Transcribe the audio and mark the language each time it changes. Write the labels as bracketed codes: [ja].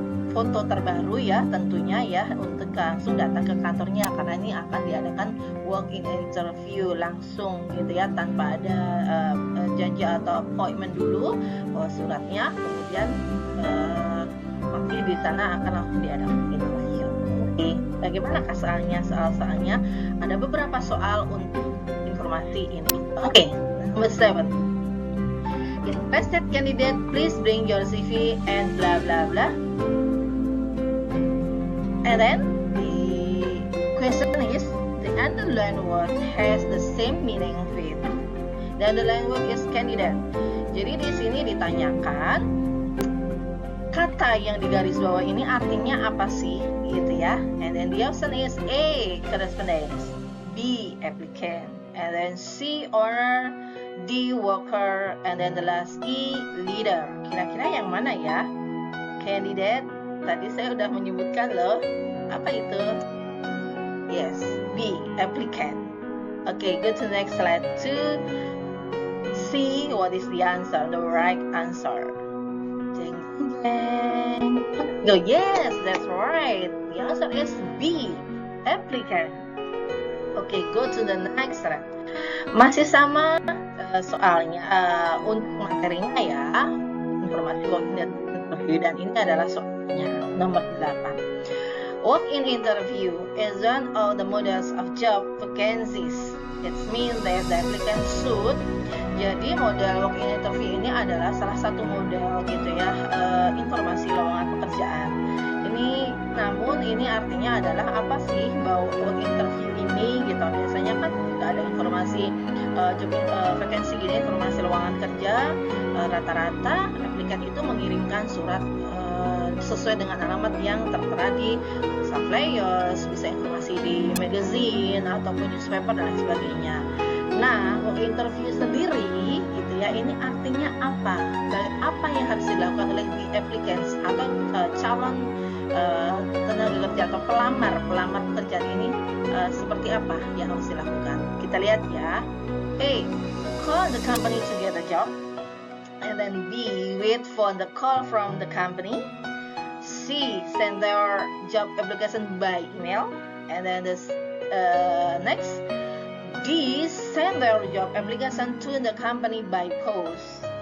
[id] foto terbaru ya, tentunya ya, untuk langsung datang ke kantornya, karena ini akan diadakan walk-in interview langsung gitu ya, tanpa ada janji atau appointment dulu, bawa suratnya, kemudian nanti di sana akan langsung diadakan interview. Oke, bagaimana soalnya? Ada beberapa soal untuk informasi ini. [en] Oke, number 7. Interested candidate, please bring your CV and blah blah blah. And then the question is, the underlined word has the same meaning with. The underlined word is candidate. [id] Jadi di sini ditanyakan kata yang digaris bawah ini artinya apa sih, gitu ya. [en] And then the option is A, correspondence, B, applicant, and then C, owner, D, worker, and then the last E, leader. [id] Kira-kira yang mana ya? Candidate, tadi saya udah menyebutkan loh. Apa itu? [en] Yes, B, applicant. Okay, go to the next slide to see what is the answer, the right answer. Jeng, jeng. Oh, yes, that's right. The answer is B, applicant. Okay, go to the next slide. [id] Masih sama soalnya, untuk materinya ya, informasi walk-in interview, dan ini adalah soalnya nomor 8. [en] Walk-in interview is one of the models of job vacancies. It means that the applicant should. [id] Jadi model walk-in interview ini adalah salah satu model gitu ya, informasi lowongan pekerjaan. Namun ini artinya adalah apa sih walk-in interview ini gitu. Biasanya kan jika ada informasi job vacancy gini, informasi lowongan kerja, rata-rata applikan itu mengirimkan surat sesuai dengan alamat yang tertera di flyers, bisa informasi di magazine ataupun newspaper dan lain sebagainya. Nah, walk-in interview sendiri gitu ya, ini artinya apa? Apa yang harus dilakukan oleh applicants atau calon tenaga kerja atau pelamar pekerjaan ini, seperti apa yang harus dilakukan? Kita lihat ya. A. [en] Call the company to get a job. And then B. Wait for the call from the company. C. Send their job application by email. And then next, D. Send their job application to the company by post.